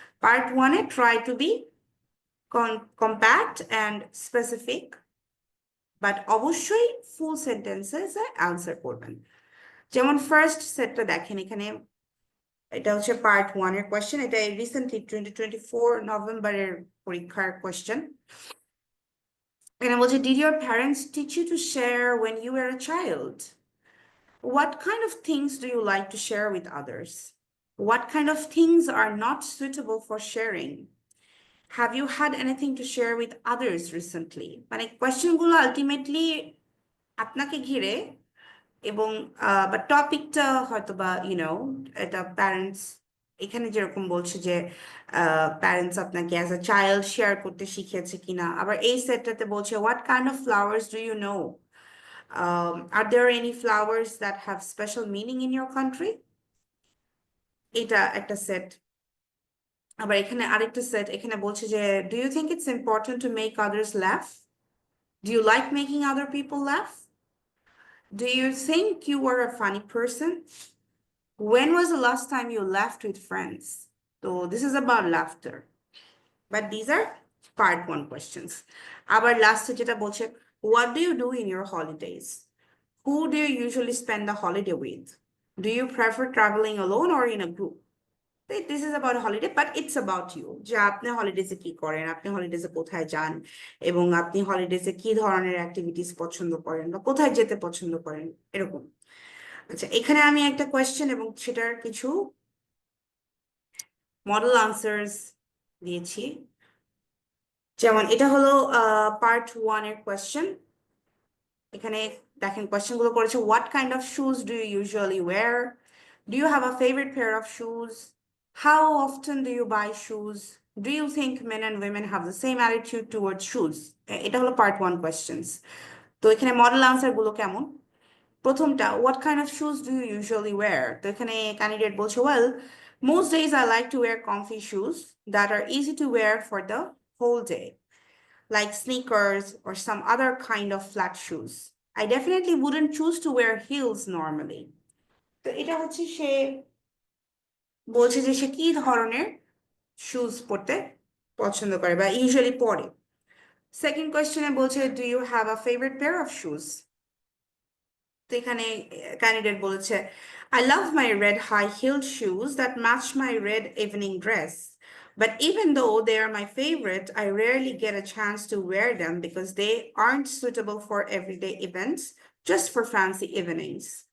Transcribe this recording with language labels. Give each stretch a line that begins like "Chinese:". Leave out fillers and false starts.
Bangla: Part 1-এ try to B compact and specific, but অবশ্যই ফুল sentences answer করবেন। যেমন first সেটটা দেখেন এখানে, এটা হচ্ছে পার্ট 1-এর কোয়েশ্চেন, এটা রিসেন্টলি 2024 নভেম্বরের পরীক্ষার question.
English: And I was, did your parents teach you to share when you were a child? What kind of things do you like to share with others? What kind of things are not suitable for sharing? Have you had anything to share with others recently?
Bangla: মানে কোয়েশ্চেনগুলো ultimately আপনাকে ঘিরে, এবং বা টপিকটা হয়তো বা এটা parents, এখানে যেরকম বলছে যে প্যারেন্টস আপনাকে অ্যাজ আ চাইল্ড শেয়ার করতে শিখিয়েছে কিনা, আবার এই সেটটাতে বলছে
English: what kind of flowers do you know, are there any flowers that have special meaning in your country,
Bangla: এটা একটা সেট। আবার এখানে আরেকটা সেট এখানে বলছে যে
English: do you think it's important to make others laugh? Do you like making other people laugh? Do you think you are a funny person? When was the last time you laughed with friends? So this is about laughter. But these are part 1 questions.
Bangla: আবার লাস্টে যেটা বলছে
English: what do you do in your holidays? Who do you usually spend the holiday with? Do you prefer traveling alone or in a group? This is about a holiday, but it's about you.
Bangla: যে আপনি হলিডেজে কি করেন, আপনি হলিডেজে কোথায় যান, এবং আপনি হলিডেজে কি ধরনের অ্যাক্টিভিটিস পছন্দ করেন বা কোথায় যেতে পছন্দ করেন, এরকম। আচ্ছা, এখানে আমি একটা কোয়েশ্চেন এবং সেটার কিছু মডেল আনসার্স দিয়েছি। যেমন এটা হলো পার্ট 1 এর কোয়েশ্চেন। এখানে দেখেন কোয়েশ্চেনগুলো করেছে
English: what kind of shoes do you usually wear? Do you have a favorite pair of shoes? How often do you buy shoes? Do you think men and women have the same attitude towards shoes?
Bangla: এটা হলো part 1 questions. তো এখানে model answer গুলো কেমন? প্রথমটা
English: what kind of shoes do you usually wear?
Bangla: তো এখানে candidate বলছে
English: well most days I like to wear comfy shoes that are easy to wear for the whole day, like sneakers or some other kind of flat shoes. I definitely wouldn't choose to wear heels normally.
Bangla: তো এটা হচ্ছে সে বলছে যে সে কি ধরনের shoes পরতে পছন্দ করে বা ইউজুয়ালি পরে। সেকেন্ড কোয়েশ্চেনে বলছে
English: Do you have a favourite pair of shoes?
Bangla: তো এখানে ক্যান্ডিডেট বলেছে
English: I love my red high-heeled shoes that match my red evening dress. But even though they are my favorite, I rarely get a chance to wear them because they aren't suitable for everyday events, just for fancy evenings.